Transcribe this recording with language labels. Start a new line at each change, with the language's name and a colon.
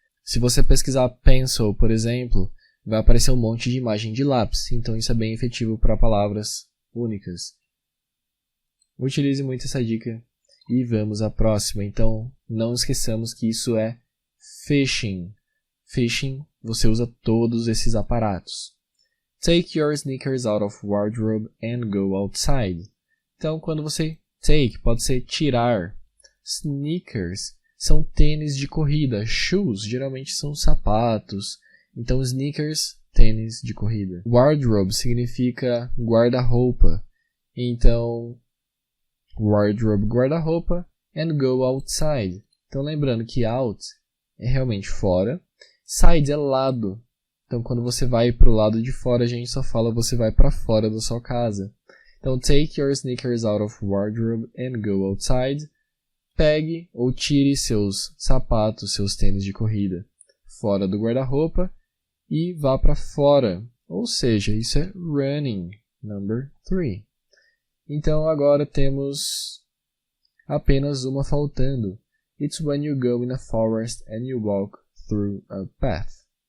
Portuguese: Se você pesquisar pencil, por exemplo, vai aparecer um monte de imagem de lápis. Então, isso é bem efetivo para palavras únicas. Utilize muito essa dica e vamos à próxima. Então, não esqueçamos que isso é fishing. fishing, você usa todos esses aparatos.
English: Take your sneakers out of wardrobe and go outside.
Portuguese: Então, quando você take, pode ser tirar. Sneakers são tênis de corrida. Shoes geralmente são sapatos. Então, sneakers, tênis de corrida. Wardrobe significa guarda-roupa. Então, wardrobe, guarda-roupa,
English: and go outside.
Portuguese: Então, lembrando que out é realmente fora. Side é lado. Então, quando você vai para o lado de fora, a gente só fala você vai para fora da sua casa.
English: Então, take your sneakers out of wardrobe and go outside.
Portuguese: Pegue ou tire seus sapatos, seus tênis de corrida fora do guarda-roupa e vá para fora. Ou seja, isso é running, number 3. Então, agora temos apenas uma faltando.
English: It's when you go in a forest and you walk through a path.